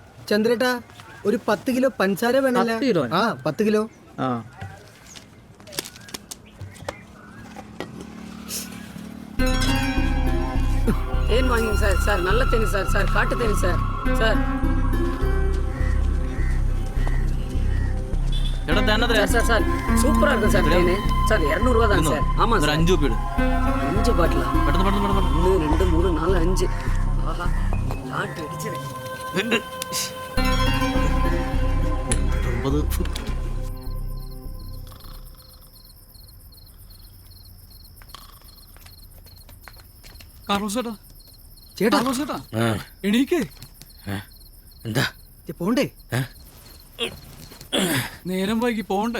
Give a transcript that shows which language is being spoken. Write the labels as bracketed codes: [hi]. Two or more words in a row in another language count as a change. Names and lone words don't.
[ml] ചന്ദ്രേട്ടാ ഒരു 10 കിലോ പഞ്ചസാര വേണമല്ലോ. 10 കിലോ? ആ 10 കിലോ. ആ [ta] தேன் வாங்கிங்க சார். சார் நல்ல தேனி சார். சார் காட்டு தேனி சார். சார் [ml] എടാ തന്നെ [ta] சார் சார் சார் சூப்பரா இருக்கும் சார் தேனு. சார் 200 ரூபா தான் சார். ஆமா [ml] ഒരു [ta] சார். [ml] 5 രൂപ ഇട് [ta] 5 பாட்டிலா? [ml] പെട്ടെന്ന് പെട്ടെന്ന് പെട്ടെന്ന് 1 2 3 4 5. [ta] ஆஹா லாட் அடிச்சது. 90. [ml] കാർലോസ് ചേട്ടാ, ചേട്ടാ കാർലോസ് ചേട്ടാ, ആ, എണീക്കേ. എന്താ പോണ്ടേ? നേരം വൈകി പോണ്ടേ?